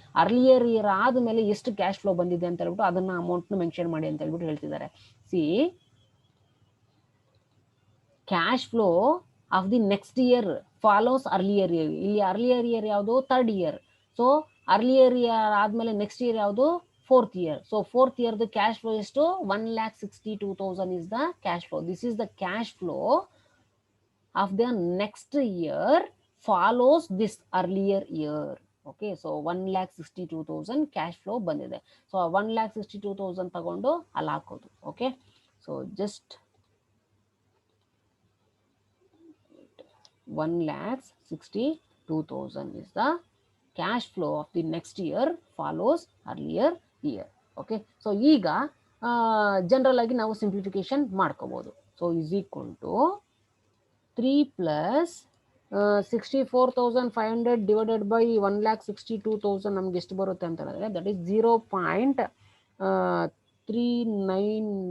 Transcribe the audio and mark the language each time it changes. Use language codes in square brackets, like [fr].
[kn] Earlier year ಆದ್ಮೇಲೆ ಎಷ್ಟು cash flow ಬಂದಿದೆ ಅಂತ ಹೇಳ್ಬಿಟ್ಟು ಅದನ್ನ ಅಮೌಂಟ್ನ ಮೆನ್ಷನ್ ಮಾಡಿ ಅಂತ ಹೇಳ್ಬಿಟ್ಟು ಹೇಳ್ತಿದ್ದಾರೆ. [en] See, cash flow of the next year follows earlier year. [kn] ಇಲ್ಲಿ ಅರ್ಲಿಯರ್ ಇಯರ್ ಯಾವುದು? 3rd year. So earlier year ಆದ್ಮೇಲೆ ನೆಕ್ಸ್ಟ್ ಇಯರ್ ಯಾವುದು? [en] fourth year. So fourth year the cash flow is to 1,62,000 is the cash flow. This is the cash flow of the next year follows this earlier year. Okay, so 1,62,000 cash flow ಬಂದಿದೆ. [kn] So 1,62,000 ತಗೊಂಡು ಅಲ್ಲಿ ಹಾಕೋದು. [en] Okay, so just 1,62,000 is the cash flow of the next year follows earlier year. [kn] Okay, so ಈಗ general ಆಗಿ ನಾವು simplification ಮಾಡ್ಕೋಬಹುದು. [en] so is equal to 3 plus 64,500 divided by 1,62,000 [kn] ನಮ್ಗೆ ಎಷ್ಟು ಬರುತ್ತೆ ಅಂತ ಹೇಳಿದ್ರೆ [en] That is 0.39.